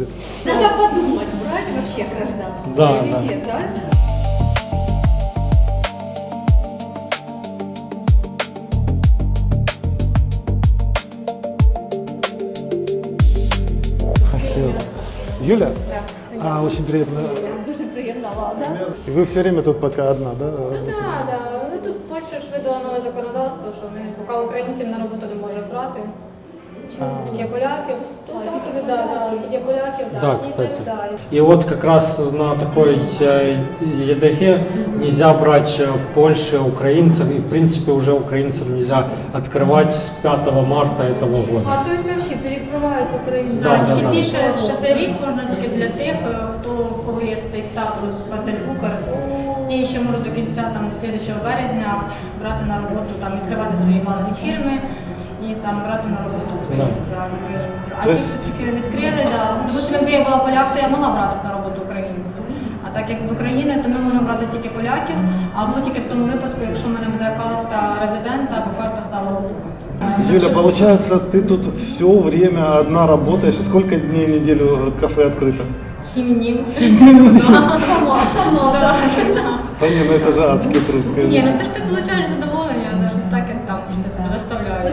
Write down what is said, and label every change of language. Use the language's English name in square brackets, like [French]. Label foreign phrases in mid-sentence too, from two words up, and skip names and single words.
[Russian] Надо подумать, брать вообще гражданство Да, или да. нет, да? Спасибо. Юля? Да. Очень приятно. [Ukrainian] Дуже приємна влада. [Russian] И вы все время тут пока одна, да? Так, да. [Ukrainian] Ну, тут Польща ж видала нове законодавство, що ми поки українців на роботу не можемо брати. Тільки поляків. Тут тільки, тільки поляків, [Russian] Да, [Ukrainian] і [Russian] кстати. [Ukrainian] так далі. [Russian] И вот как раз на такой ЕДГ нельзя брать в Польше украинцев, и в принципе уже украинцам нельзя открывать с 5 марта этого года. А то есть вообще перекрывают Украину. Да, да, [Ukrainian] Тільки [Russian] да. [Ukrainian] ті, що цей рік можна тільки для тих, в кого є цей статус Василь-Кукар. Ті ще можуть до кінця, там, до слідчого березня брати на роботу, там, відкривати свої власні фірми і там брати на роботу своїх українців. А [Russian] То [Ukrainian] ті, [Russian] есть- [Ukrainian] хто тільки відкрили, допустим, якби я була поляк, то я могла брати на роботу українців. А так як з України, то ми можемо брати тільки поляків, або тільки в тому випадку, якщо в мене буде карта резидента або карта сталого побуту. [Russian] Юля, получается, ты тут все время одна работаешь. Сколько дней в неделю кафе открыто? [Ukrainian] 7 днів. [Russian] Сама, да. Да не, ну это же адский труд, [Ukrainian] Ні, [Russian] конечно. [Ukrainian] ну це ж ти получаєш задоволення, це ж не так, як там, що ти себе заставляєш.